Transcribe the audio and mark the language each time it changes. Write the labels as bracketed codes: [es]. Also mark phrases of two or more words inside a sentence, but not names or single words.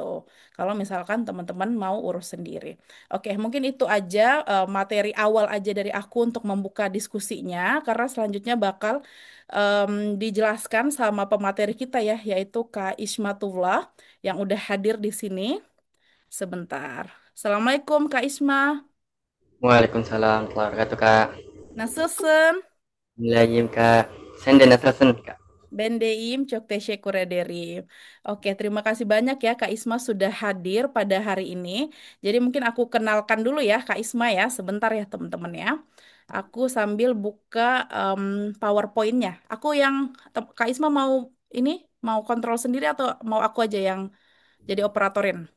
[id] Kalau misalkan teman-teman mau urus sendiri. Oke, mungkin itu aja materi awal aja dari aku untuk membuka diskusinya, karena selanjutnya bakal dijelaskan sama pemateri kita ya, yaitu Kak Ismatullah yang udah hadir di sini. Sebentar. Assalamualaikum Kak Isma. [ar] Waalaikumsalam warahmatullahi wabarakatuh, Kak. [tr] Nasılsın? [ar] Bismillahirrahmanirrahim, Kak. [tr] Sen de nasılsın, Kak? Ben deyim, çok teşekkür ederim. [id] Oke, terima kasih banyak ya Kak Isma sudah hadir pada hari ini. Jadi mungkin aku kenalkan dulu ya Kak Isma ya, sebentar ya teman-teman ya. Aku sambil buka em, PowerPoint-nya. Kak Isma mau ini, mau kontrol sendiri atau mau aku aja yang jadi operatorin?